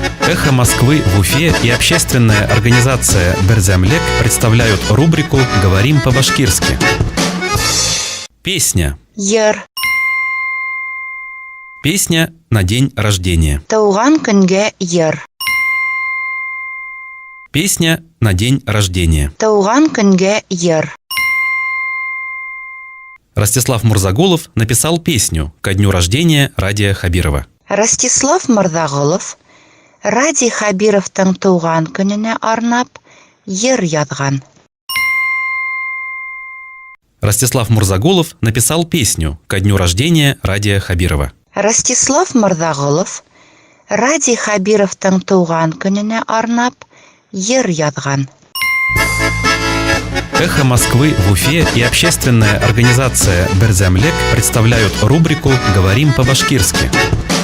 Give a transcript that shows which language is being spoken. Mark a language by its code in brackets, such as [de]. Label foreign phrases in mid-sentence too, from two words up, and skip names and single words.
[ru] «Эхо Москвы» в Уфе и общественная организация «Берзямлек» представляют рубрику «Говорим по-башкирски». Песня. [ba] Йыр. [ru] Песня на день рождения. [ba] Туган көнгә йыр. [ru] Песня на день рождения. [ba] Туган көнгә йыр. [ru] Ростислав Мурзагулов написал песню ко дню рождения Радия Хабирова. [ba] Ростислав Мурзагулов Ради Хабировтың туган көненә арнап йыр язган. [ru] Ростислав Мурзагулов написал песню ко дню рождения Радия Хабирова. [ba] Ростислав Мурзагулов Ради Хабировтың туган көненә арнап йыр язган. [ru] «Эхо Москвы» в Уфе и общественная организация «Берзямлек» представляют рубрику «Говорим по-башкирски».